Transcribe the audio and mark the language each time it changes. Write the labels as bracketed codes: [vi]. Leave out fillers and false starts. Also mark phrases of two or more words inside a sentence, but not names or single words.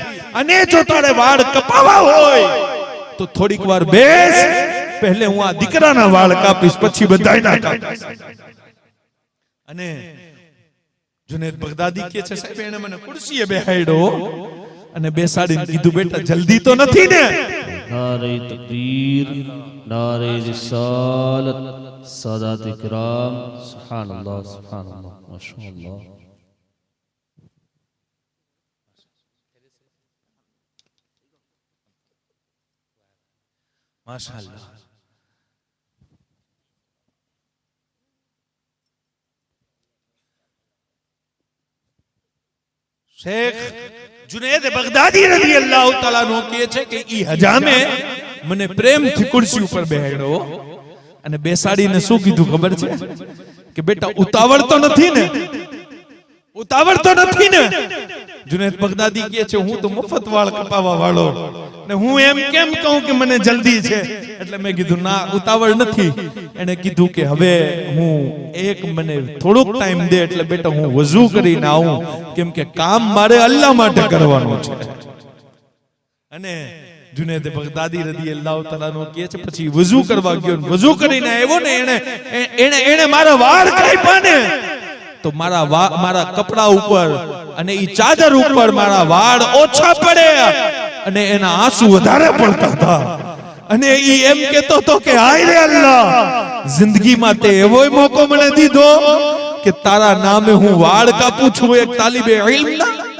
[gu] અને જો તારે વાળ કપાવા હોય તો થોડીક વાર બેસ, પહેલે હું આ દીકરાના વાળ કાપીશ, પછી બધાયના કાપીશ. અને જુનેદ બગદાદી કહે છે સાહેબ, એને મને ખુરશીએ બેહાડ્યો અને બેસાડીને કીધું, બેટા જલ્દી તો નથી ને? [ur] نعرۂ تکبیر، نعرۂ رسالت، سادات اکرام، سبحان اللہ، ماشاءاللہ. माशाअल्लाह. [gu] शेख जुनेद बगदादी [ar] رضي الله تعالى [gu] नो કહે છે કે ઈ હજામે મને પ્રેમથી ખુરશી ઉપર બેહાડ્યો અને બેસાડીને શું કીધું ખબર છે કે બેટા ઉતાવળ તો નથી ને? ઉતાવળ તો નથી ને? जुनेद बगदादी કહે છે હું તો મફત વાળ કપાવવા વાળો ને હું એમ કેમ કહું કે મને જલ્દી છે? એટલે મેં કીધું ના, ઉતાવળ નથી. એને કીધું કે હવે હું એક મને થોડોક ટાઈમ દે, એટલે બેટા હું વઝુ કરીને આવું, કેમ કે કામ મારે અલ્લાહ માટે કરવાનું છે. અને जुनेद बगदादी [ar] رضي الله تعالى [gu] नो કહે છે પછી વઝુ કરવા ગયો ને વઝુ કરીને આવ્યો ને એને મારા વાળ કાપ્યા ને તો મારા કપડા ઉપર અને ઈ ચાદર ઉપર મારા વાળ ઓછા પડ્યા અને એના આંસુ વધારે પડતા હતા અને ઈ એમ કહેતો તો કે હાય રે અલ્લાહ જિંદગીમાં તે એવોય મોકો મને દીધો કે તારા નામે હું વાળ કાપું છું એક તાલિબે ઇલ્મના